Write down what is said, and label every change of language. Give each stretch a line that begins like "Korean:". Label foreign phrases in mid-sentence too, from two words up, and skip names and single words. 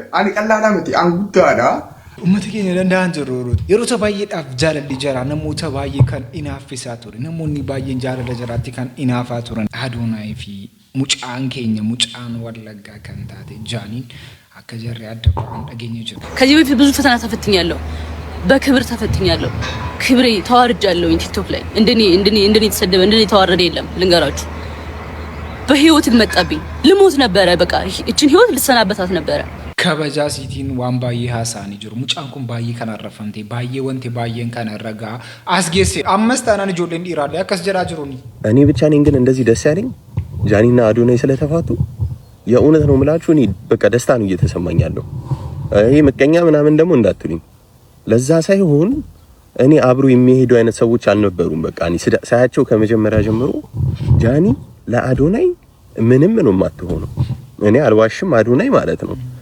Oromo: Ani qallaadhaa miti an guddaadha. Uummata keenya danda'an jiru yeroo baay'eedhaaf jaalalli jara namoota baay'ee kan inaaffisaa ture namoonni baay'een jaalala jaraatti kan inaafaa turan Adoonaayi fi mucaan keenya mucaan Wallaggaa kan taate Jaaniin akka jarri adda ba'an dhageenya jiru.
Amharic: ከዚህ በፊት ብዙ ፈተና ተፈትኛለሁ በክብር ተፈትኛለሁ ክብሬ ተዋርጃለሁ ቲክቶክ ላይ እንደኔ ተሰደበ እንደኔ ተዋረደ የለም ልንገራችሁ በህይወት መጣብኝ ልሞት ነበረ በቃ እቺን ህይወት ልሰናበታት ነበረ
Oromo: kabaja sitiin waan baay'ee haasa'anii jiru. Mucaan kun baay'ee kan arrafamte baay'ee wanti baay'een kan ragaa as geesse ammas taanaan ijoolleen dhiiraalee akkas jedhaa jiruuni.
Amharic: እኔ ብቻ ነኝ ግን እንደዚህ ደስ ያለኝ ጃኒና አዶናይ ስለተፋቱ የእውነት ነው የምላችሁ እኔ በቃ ደስታ ነው እየተሰማኝ ያለው። ይሄ ምቀኛ ምናምን ደግሞ እንዳትሉኝ ለዛ ሳይሆን እኔ አብሮ የሚሄዱ አይነት ሰዎች አልነበሩም። በቃ እኔ ሳያቸው ከመጀመሪያ ጀምሮ ጃኒ ለአዶናይ ምንም ነው የማትሆነው። እኔ አልዋሽም አዶናይ ማለት ነው